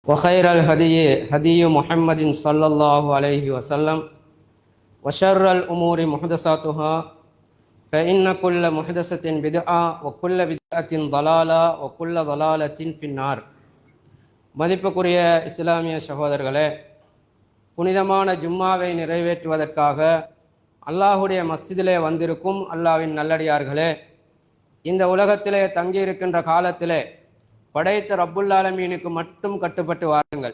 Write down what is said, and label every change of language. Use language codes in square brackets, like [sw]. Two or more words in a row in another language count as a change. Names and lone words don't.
[ar] وخير الهدي هدي محمد صلى الله عليه وسلم وشر الأمور محدثاتها فإن كل محدثة بدعة وكل بدعة ضلالة وكل ضلالة في النار. [ta] மதிப்புக்குரிய இஸ்லாமிய சகோதரர்களே, புனிதமான ஜும்மாவை நிறைவேற்றுவதற்காக அல்லாஹுடைய மஸ்ஜிதிலே வந்திருக்கும் அல்லாஹ்வின் நல்லடியார்களே, இந்த உலகத்திலே தங்கியிருக்கின்ற காலத்திலே படைத்த [ar] رب العالمين [ta] மட்டும் கட்டுப்பட்டு வாருங்கள்.